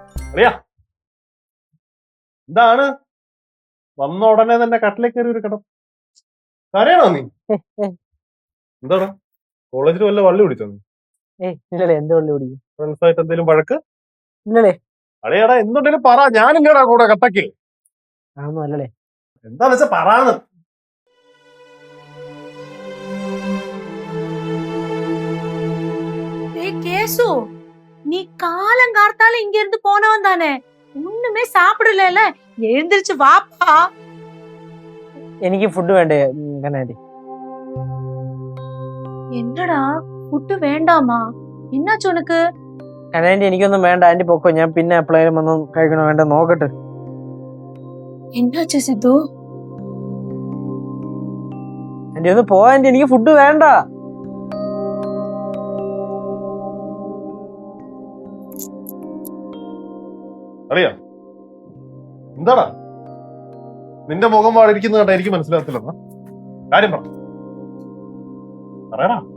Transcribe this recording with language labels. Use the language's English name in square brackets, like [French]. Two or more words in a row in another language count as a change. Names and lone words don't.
[Malayalam] അറിയാ എന്താണ് വന്ന ഉടനെ തന്നെ കട്ടിലേക്ക് കയറി ഒരു കിടം കരയണോ നീ? എന്താണ് കോളേജിൽ വല്ല വള്ളി പിടിച്ചോ നീ? ഇല്ലല്ലേ, എന്ത് വള്ളി പിടിക്കും? ഫ്രണ്ട്സായിട്ട് എന്തെങ്കിലും വഴക്ക്? ഇല്ലല്ലേ. അളിയാടാ എന്തുണ്ടെങ്കിലും പറ, ഞാനില്ലടാ കൂടെ കട്ടക്ക്. അതൊന്നും അല്ലല്ലേ. എന്താന്ന് വെച്ചാ പറയാന്ന്. [Tamil] கேசு, நீ காலம் கார்த்தால இங்க இருந்து போனவன் தானே, ஒண்ணுமே சாப்பிடல. எழுந்திருச்சு வாப்பா. [Malayalam] എനിക്ക് ഫുഡ് വേണ്ടേ കനാൻഡി? [Tamil] என்னடா ஃபுட் வேண்டாமா? என்னாச்சு உனக்கு? [Malayalam] കനാൻഡി എനിക്കൊന്നും വേണ്ട, ആന്റി പൊക്കോ. ഞാൻ പിന്നെ എപ്പോഴേലും വന്ന് കഴിക്കണോ വേണ്ട നോക്കട്ടെ. [Tamil] என்னாச்சு சித்து? [Malayalam] ആന്റി ഒന്ന് പോ ആന്റി, എനിക്ക് ഫുഡ് വേണ്ട. അറിയാ എന്താടാ നിന്റെ മുഖം വാടിയിരിക്കുന്ന കേട്ടാ എനിക്ക് മനസ്സിലാകത്തില്ലെന്നാ കാര്യം പറയടാ.